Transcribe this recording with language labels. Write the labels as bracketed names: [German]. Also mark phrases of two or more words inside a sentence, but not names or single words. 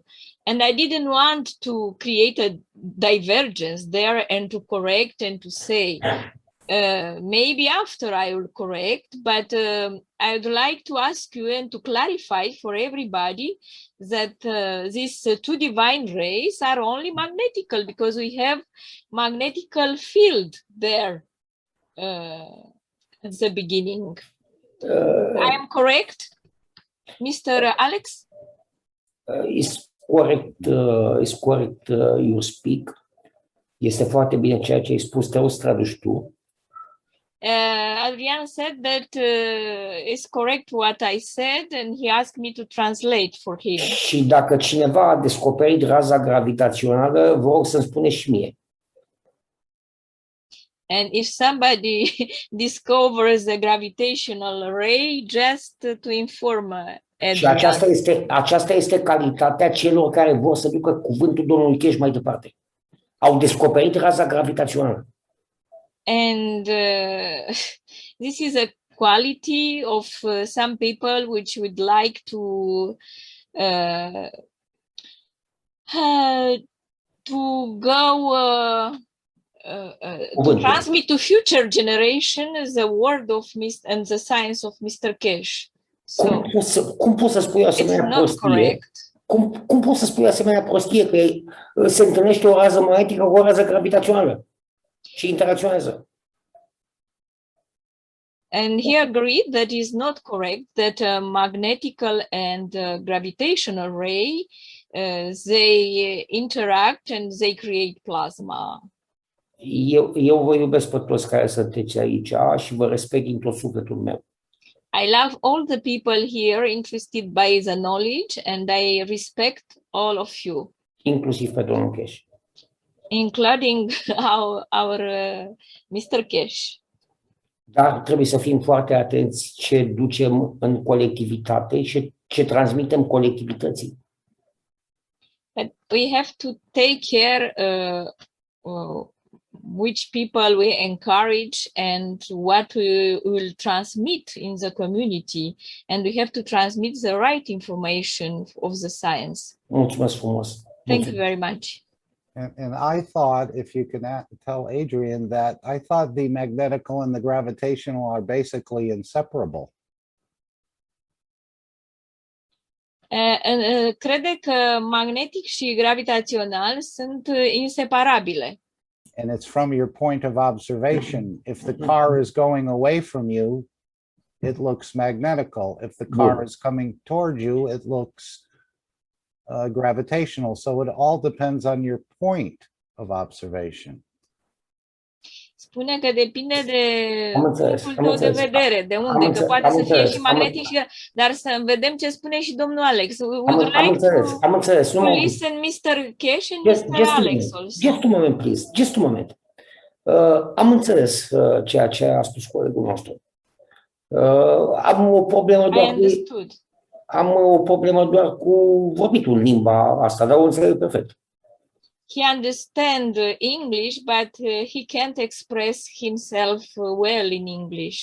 [English] And I didn't want to create a divergence there and to correct and to say, maybe after I will correct, but I would like to ask you and to clarify for everybody that these two divine rays are only magnetical, because we have magnetical field there at the beginning. I am correct? Mr. Alex? Is correct you speak. [Romanian] Este foarte bine ceea ce ai spus, te o să traduci tu. [English] Adrian said that it's correct what I said, and he asked me to translate for him. [Romanian] Și dacă cineva a descoperit raza gravitațională, vă rog să-mi spuneți și mie. [English] And if somebody discovers the gravitational ray, just to inform [Romanian] Și Adrian. aceasta este calitatea celor care vor să ducă cuvântul domnului Cash mai departe. Au descoperit raza gravitațională. [English] And this is a quality of some people which would like to go to transmit to future generations the word of Mr. and the science of Mr. Cash. So [Romanian] Cum poți să spui asemenea prostie? Cum poți să spui asemenea prostie că se întâlnește o rază magnetică cu o rază gravitațională și interacționează? [English] And he agreed that is not correct, that magnetical and gravitational ray, they interact and they create plasma. [Romanian] Eu vă iubesc pe toți care sunteți aici și vă respect din tot sufletul meu. [English] I love all the people here interested by the knowledge, and I respect all of you. [Romanian] Inclusiv pe domnul Cash. [English] Including our Mr. Cash. [Romanian] Dar trebuie să fim foarte atenți ce ducem în colectivitate și ce transmitem colectivității. [English] But we have to take care which people we encourage and what we will transmit in the community, and we have to transmit the right information of the science. [Romanian] Mulțumesc frumos. [English] Thank you very much. And I thought, if you can tell Adrian, that I thought the magnetical and the gravitational are basically inseparable. [Romanian] Crede că magnetic și gravitațional sunt inseparabile. [English] And it's from your point of observation. If the car is going away from you, it looks magnetical. If the car is coming toward you, it looks gravitational. So it all depends on your point of observation. [Romanian] Spune că depinde de punctul tău de vedere, de unde, că poate să fie și magnetic, dar să vedem ce spune și domnul Alex. [English] Would you like to listen Mr. Cash and Mr. Alex also? Just a moment, please. Just a moment. [Romanian] Am înțeles ceea ce a spus colegul nostru. Am o problemă doar cu vorbitul în limba asta, dar o înțeleg perfect. [English] He understands English, but he can't express himself well in English.